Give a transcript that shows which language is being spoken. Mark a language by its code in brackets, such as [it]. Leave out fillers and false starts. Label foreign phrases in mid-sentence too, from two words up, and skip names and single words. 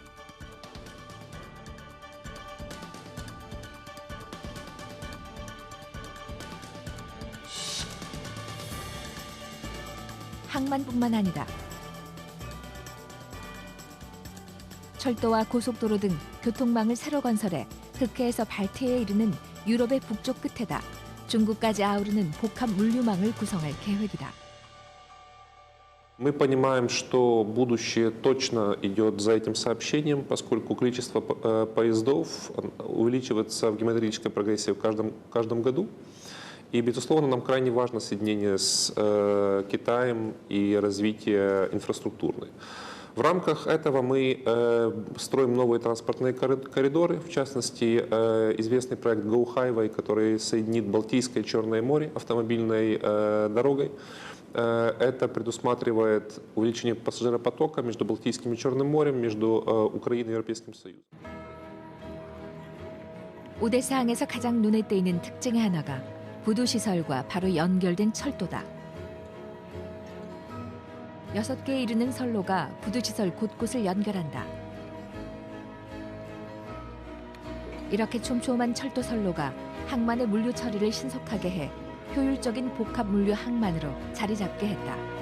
[ko] 항만뿐만 아니다. 철도와 고속도로 등 교통망을 새로 건설해 흑해에서 발트해에 이르는 유럽의 북쪽 끝에다 중국까지 아우르는 복합 물류망을 구성할 계획이다. [ru] Мы понимаем, что будущее точно идет за этим сообщением, поскольку количество поездов увеличивается в геометрической прогрессии в каждом году. И, безусловно, нам крайне важно соединение с Китаем и развитие инфраструктурной. В рамках этого мы строим новые транспортные коридоры, в частности, известный проект Go Highway, который соединит Балтийское и Черное море автомобильной дорогой. Это предусматривает увеличение пассажиропотока между Балтийским и Черным морем, между Украиной и Европейским Союзом. [ko] 오데사항에서 가장 눈에 띄는 특징의 하나가 부두 시설과 바로 연결된 철도다. 6개에 이르는 선로가 부두시설 곳곳을 연결한다. 이렇게 촘촘한 철도 선로가 항만의 물류 처리를 신속하게 해 효율적인 복합 물류 항만으로 자리 잡게 했다.